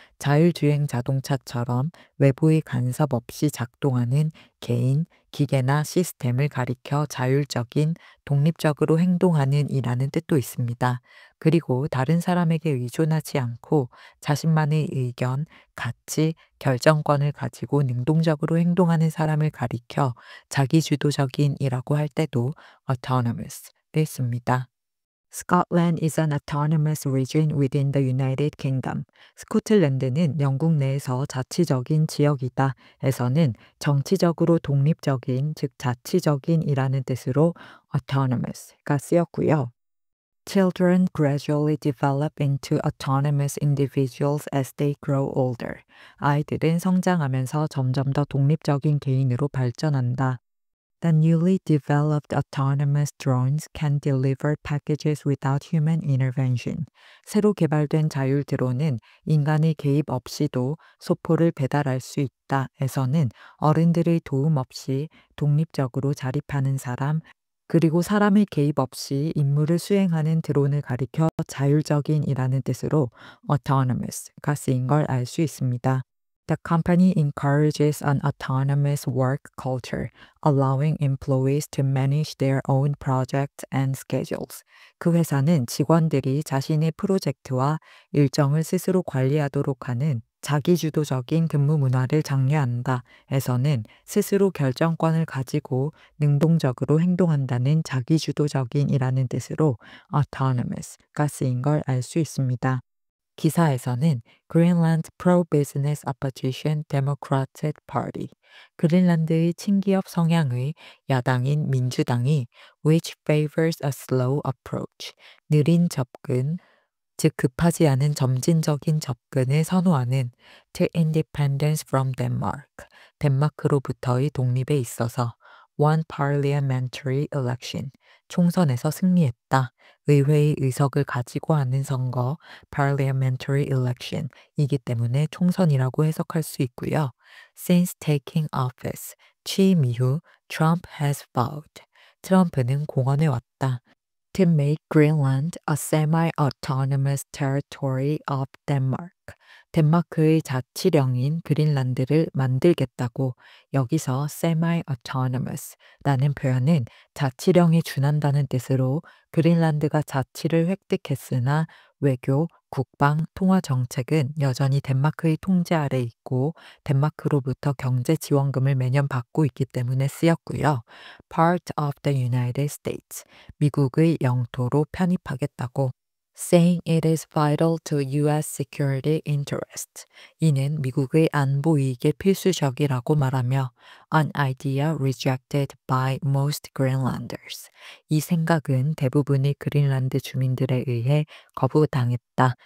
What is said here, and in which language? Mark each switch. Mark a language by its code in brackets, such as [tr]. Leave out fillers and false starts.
[ko] 자율주행 자동차처럼 외부의 간섭 없이 작동하는 개인, 기계나 시스템을 가리켜 자율적인, 독립적으로 행동하는 이라는 뜻도 있습니다. 그리고 다른 사람에게 의존하지 않고 자신만의 의견, 가치, 결정권을 가지고 능동적으로 행동하는 사람을 가리켜 자기주도적인이라고 할 때도 autonomous를 씁니다. [en] Scotland is an autonomous region within the United Kingdom. [ko] 스코틀랜드는 영국 내에서 자치적인 지역이다. 에서는 정치적으로 독립적인, 즉 자치적인이라는 뜻으로 autonomous가 쓰였고요. [en] Children gradually develop into autonomous individuals as they grow older. [ko] 아이들은 성장하면서 점점 더 독립적인 개인으로 발전한다. [en] The newly developed autonomous drones can deliver packages without human intervention. [ko] 새로 개발된 자율 드론은 인간의 개입 없이도 소포를 배달할 수 있다. 에서는 어른들의 도움 없이 독립적으로 자립하는 사람, 그리고 사람의 개입 없이 임무를 수행하는 드론을 가리켜 자율적인이라는 뜻으로 autonomous가 쓰인 걸 알 수 있습니다. [en] The company encourages an autonomous work culture, allowing employees to manage their own projects and schedules. [ko] 그 회사는 직원들이 자신의 프로젝트와 일정을 스스로 관리하도록 하는 자기주도적인 근무 문화를 장려한다. 에서는 스스로 결정권을 가지고 능동적으로 행동한다는 자기주도적인이라는 뜻으로 autonomous가 쓰인 걸 알 수 있습니다. 기사에서는 [en] Greenland Pro-Business Opposition Democratic Party, [ko] 그린란드의 친기업 성향의 야당인 민주당이 [en] which favors a slow approach, [ko] 느린 접근, 즉 급하지 않은 점진적인 접근을 선호하는 [en] to independence from Denmark, [ko] 덴마크로부터의 독립에 있어서 [en] one parliamentary election, [ko] 총선에서 승리했다. 의회의 의석을 가지고 하는 선거 [en] parliamentary election [ko] 이기 때문에 총선이라고 해석할 수 있고요. [en] Since taking office, [ko] 취임 이후 [en] Trump has vowed, [ko] 트럼프는 공언해 왔다. [en] To make Greenland a semi-autonomous territory of Denmark. [ko] 덴마크의 자치령인 그린란드를 만들겠다고. 여기서 semi-autonomous라는 표현은 자치령에 준한다는 뜻으로 그린란드가 자치를 획득했으나 외교, 국방, 통화 정책은 여전히 덴마크의 통제 아래 있고 덴마크로부터 경제 지원금을 매년 받고 있기 때문에 쓰였고요. [en] Part of the United States. [ko] 미국의 영토로 편입하겠다고. [en] Saying it is vital to U.S. security interest. [ko] 이는 미국의 안보 이익에 필수적이라고 말하며 [en] an idea rejected by most Greenlanders. [ko] 이 생각은 대부분의 그린란드 주민들에 의해 거부당했다.